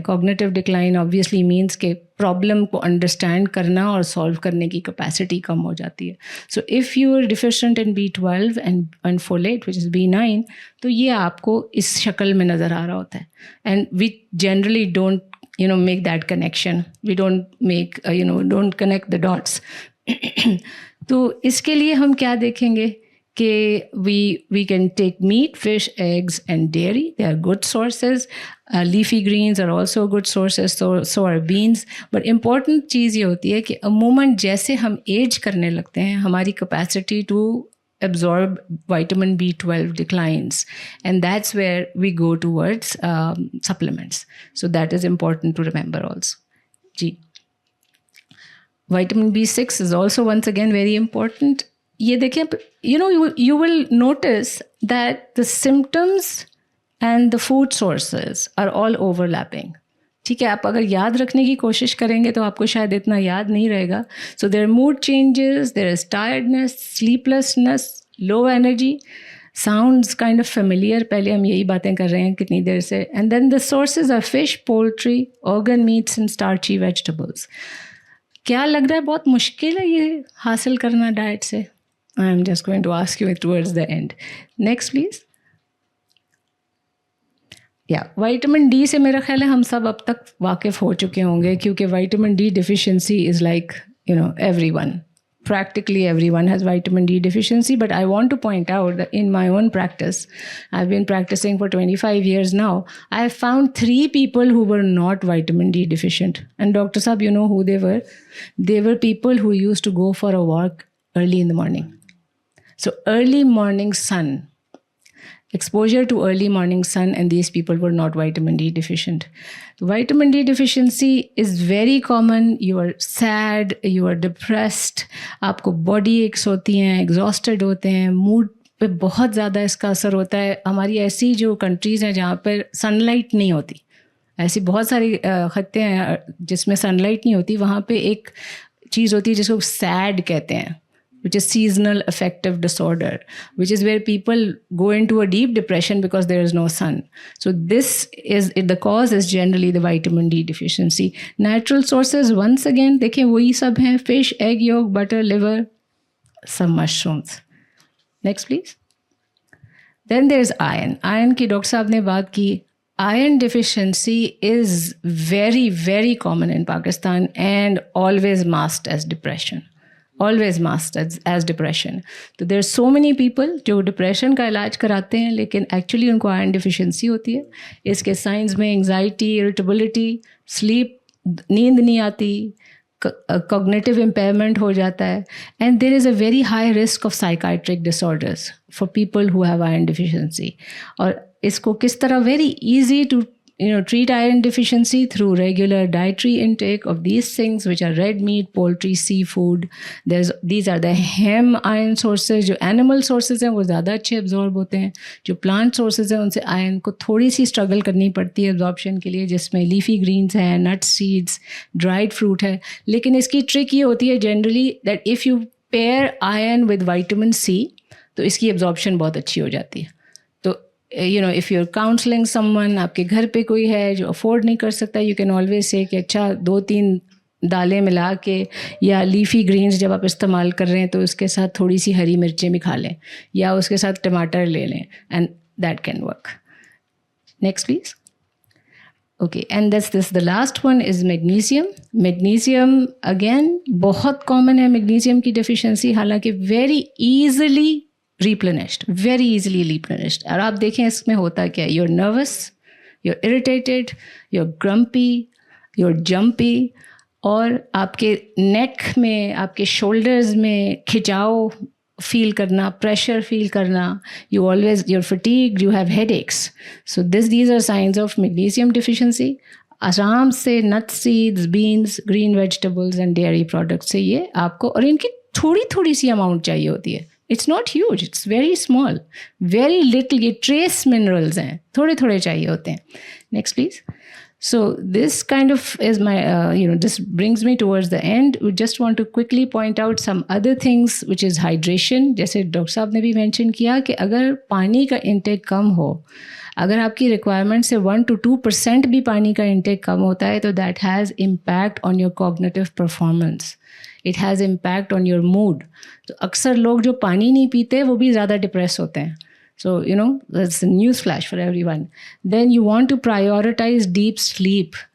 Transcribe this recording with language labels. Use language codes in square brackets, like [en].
[hi] Cognitive decline obviously means कि problem को understand करना और सॉल्व करने की कैपेसिटी कम हो जाती है. [en] so if you are deficient in B12 and folate which is B9, [hi] तो ये आपको इस शक्ल में नज़र आ रहा होता है. [en] And we generally don't make that connection. We don't connect the dots. [hi] तो इसके लिए हम क्या देखेंगे कि [en] we can take meat, fish, eggs and dairy. They are good sources. Leafy greens are also good sources. So are beans. But important [hi] चीज़ ये होती है कि अमूमन जैसे हम एज करने लगते हैं, हमारी [en] capacity to absorb vitamin B12 declines, and that's where we go towards supplements. So that is important to remember also. Ji. Vitamin B6 is also once again very important. [hi] ये देखिए, [en] you will notice that the symptoms and the food sources are all overlapping. [hi] ठीक है, आप अगर याद रखने की कोशिश करेंगे तो आपको शायद इतना याद नहीं रहेगा. [en] So there are mood changes, there is tiredness, sleeplessness, low energy. Sounds kind of familiar. [hi] पहले हम यही बातें कर रहे हैं कितनी देर से. [en] And then the sources are fish, poultry, organ meats and starchy vegetables. [hi] क्या लग रहा है बहुत मुश्किल है ये हासिल करना डाइट से? [en] I'm just going to ask you towards the end. Next, please. [hi] Yeah, vitamin D से मेरा ख्याल है हम सब अब तक वाकिफ़ हो चुके होंगे, क्योंकि [en] vitamin D deficiency is like, everyone. Practically everyone has vitamin D deficiency, but I want to point out that in my own practice, I've been practicing for 25 years now, I have found 3 people who were not vitamin D deficient. And Dr. Saab, you know who they were? They were people who used to go for a walk early in the morning. So early morning sun, exposure to early morning sun, and these people were not vitamin D deficient. Vitamin D deficiency is very common. You are sad, you are depressed, [hi] आपको body aches होती हैं, exhausted होते हैं, mood पे बहुत ज़्यादा इसका असर होता है. हमारी ऐसी जो countries हैं जहाँ पर sunlight नहीं होती, ऐसी बहुत सारी खत्ते हैं जिसमें sunlight नहीं होती, वहाँ पे एक चीज़ होती है जिसको sad कहते हैं, [en] which is seasonal affective disorder, which is where people go into a deep depression because there is no sun. So the cause is generally the vitamin D deficiency. Natural sources, once again, [hi] देखें वही सब हैं, [en] fish, egg yolk, butter, liver, some mushrooms. Next, please. Then there is iron. [hi] Iron की doctor साहब ने बात की. [en] Iron deficiency is very, very common in Pakistan and always masked as depression. Always masked as depression. So there are so many people [hi] जो depression का इलाज कराते हैं लेकिन एक्चुअली उनको आयरन डिफिशिएंसी होती है. इसके साइंस में [en] anxiety, irritability, sleep, [hi] नींद नहीं आती, [en] Cognitive impairment हो जाता है, and there is a very high risk of psychiatric disorders for people who have iron deficiency. [hi] और इसको किस तरह [en] Very easy to treat iron deficiency through regular dietary intake of these things, which are red meat, poultry, seafood. These are the hem iron sources. [hi] जो animal sources हैं वो ज़्यादा अच्छे absorb होते हैं. जो plant sources हैं उनसे iron को थोड़ी सी struggle करनी पड़ती है absorption के लिए, जिसमें leafy greens हैं, nuts, seeds, dried fruit है. लेकिन इसकी trick ये होती है generally [en] that if you pair iron with vitamin C, [hi] तो इसकी absorption बहुत अच्छी हो जाती है. तो [en] if you're counseling someone, [hi] आपके घर पे कोई है जो afford नहीं कर सकता, [en] you can always say [hi] कि अच्छा 2-3 दालें मिला के या लीफी ग्रीन्स जब आप इस्तेमाल कर रहे हैं तो उसके साथ थोड़ी सी हरी मिर्चें भी खा लें या उसके साथ टमाटर ले लें, [en] and that can work. Next please. Okay, and the last one is magnesium. Magnesium again [hi] बहुत common है magnesium की deficiency, हालांकि [en] very easily replenished. [hi] और आप देखें इसमें होता क्या है, [en] you're nervous, you're irritated, you're grumpy, you're jumpy, [hi] और आपके neck में, आपके shoulders में खिंचाव feel करना, [en] pressure feel करना, you're fatigued, you have headaches. So these are signs of magnesium deficiency. [hi] आराम से nuts, seeds, beans, green vegetables [en] and dairy products [hi] से ये आपको, और इनकी थोड़ी सी amount चाहिए होती है. [en] It's not huge, it's very small, very little. [hi] ये trace minerals हैं, थोड़े चाहिए होते हैं. [en] Next please. So this kind of is my, this brings me towards the end. We just want to quickly point out some other things, which is hydration. [hi] जैसे doctor साहब ने भी mention किया कि अगर पानी का intake कम हो, अगर आपकी requirement से 1 to 2% भी पानी का intake कम होता है, तो [en] that has impact on your cognitive performance. It has impact on your mood. [hi] तो अक्सर लोग जो पानी नहीं पीते वो भी ज़्यादा डिप्रेस होते हैं. [en] So, that's a news flash for everyone. Then you want to prioritize deep sleep.